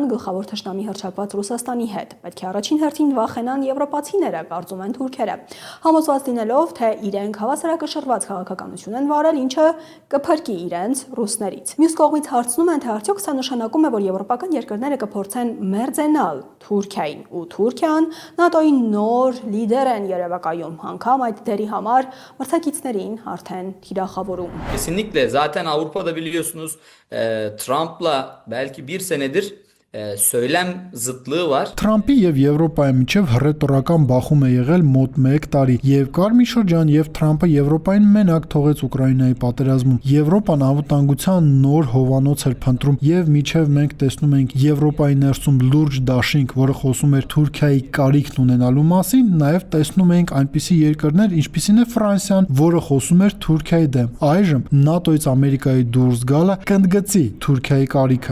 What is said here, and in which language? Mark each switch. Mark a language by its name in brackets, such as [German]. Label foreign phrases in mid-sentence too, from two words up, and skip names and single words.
[Armenian] գլխավոր թշնամի հռչակված Ռուսաստանի հետ։ Պետք է առաջին հերթին վախենան եվրոպացիները, կարծում են թուրքերը, համոզված լինելով, թե իրենք հավասարակշռված քաղաքականություն են վարել, ինչը կփրկի իրենց ռուսներից։ Մյուս կողմից հարցնում են, թե արդյոք սա նշանակում է, որ եվրոպական երկրները կփորձեն մերձենալ Թուրքիային, ու Թուրքիան ՆԱՏՕ-ի նոր լիդեր են երևակայում, անգամ այդ դերի համար մրցակիցներին արդեն թիրախավորում։ [Turkish] Kesinlikle zaten Avrupa'da biliyorsunuz Trump'la belki bir senedir söylem zıtlığı var. [Armenian] Թրամփի եւ Եվրոպայի միջև հռետորական բախում է եղել մոտ 1 տարի եւ կար մի շրջան, եւ Թրամփը Եվրոպային մենակ թողեց Ուկրաինայի պատերազմում։ Եվրոպան անվտանգության նոր հովանոց էր փնտրում եւ միջև մենք տեսնում ենք Եվրոպայի ներսում լուրջ դաշինք, որը խոսում էր Թուրքիայի կարիքն ունենալու մասին, նաեւ տեսնում ենք այնպիսի երկրներ, ինչպիսին է Ֆրանսիան, որը խոսում էր Թուրքիայի դեմ։ Այժմ ՆԱՏՕ-ից Ամերիկայի դուրս գալը կընդգծի Թուրքիայի կարիքը։